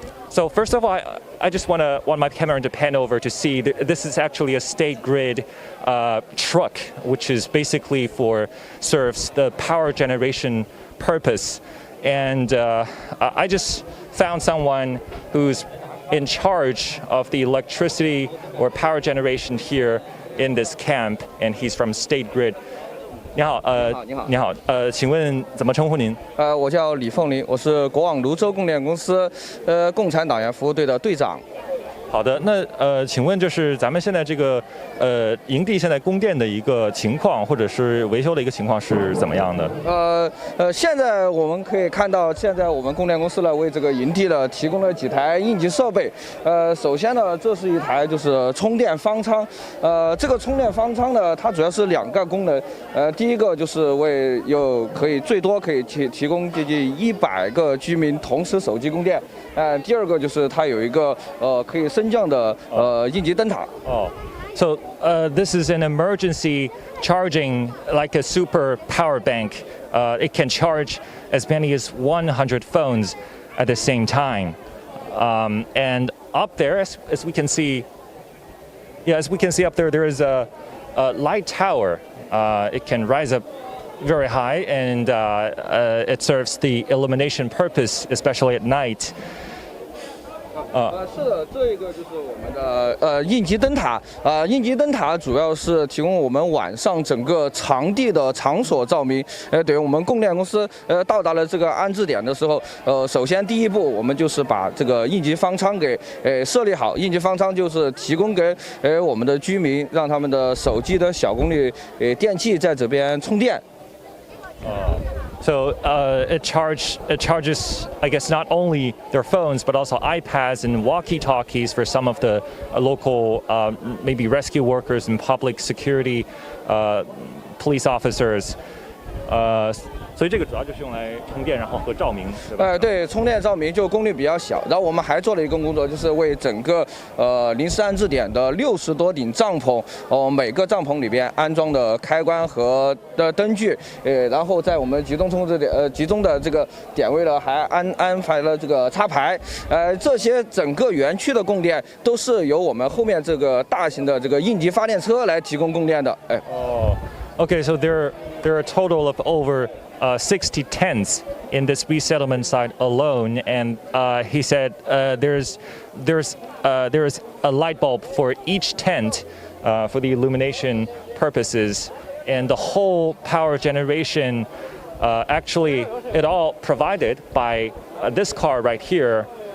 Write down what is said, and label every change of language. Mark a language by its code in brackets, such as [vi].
[en] So first of all, I just want my camera to pan over to see this is actually a state grid truck, which is basically serves the power generation purpose. And I just found someone who's in charge of the electricity or power generation here in this camp, and he's from State Grid. [zh] 你好，你好，请问怎么称呼您？我叫李凤林，我是国网泸州供电公司共产党员服务队的队长。好的，那请问就是咱们现在这个营地现在供电的一个情况，或者是维修的一个情况是怎么样的？现在我们可以看到，现在我们供电公司呢为这个营地呢提供了几台应急设备。首先呢，这是一台就是充电方舱。这个充电方舱呢，它主要是2个功能。第一个就是最多可以提供接近100个居民同时手机供电。第二个就是它有一个可以升降的应急灯塔。 [en] So this is an emergency charging, like a super power bank. It can charge as many as 100 phones at the same time. And up there, as we can see, up there, there is a light tower. It can rise up very high, and it serves the illumination purpose, especially at night. [zh] 是的，这一个就是我们的应急灯塔。应急灯塔主要是提供我们晚上整个场地的场所照明。等于我们供电公司到达了这个安置点的时候，首先第一步我们就是把这个应急方舱给设立好。应急方舱就是提供给我们的居民，让他们的手机的小功率电器在这边充电。 [en] So it charges, I guess, not only their phones, but also iPads and walkie-talkies for some of the local, maybe rescue workers and public security police officers. [zh] 所以这个主要就是用来充电，然后和照明，对吧？对，充电照明就功率比较小。然后我们还做了一个工作，就是为整个临时安置点的60多顶帐篷，每个帐篷里边安装的开关和灯具，然后在我们集中的这个点位呢，还安排了这个插排，这些整个园区的供电都是由我们后面这个大型的这个应急发电车来提供供电的。 [en] Okay, so there are a total of over 60 tents in this resettlement site alone, and he said there's a light bulb for each tent for the illumination purposes, and the whole power generation actually it all provided by this car right here.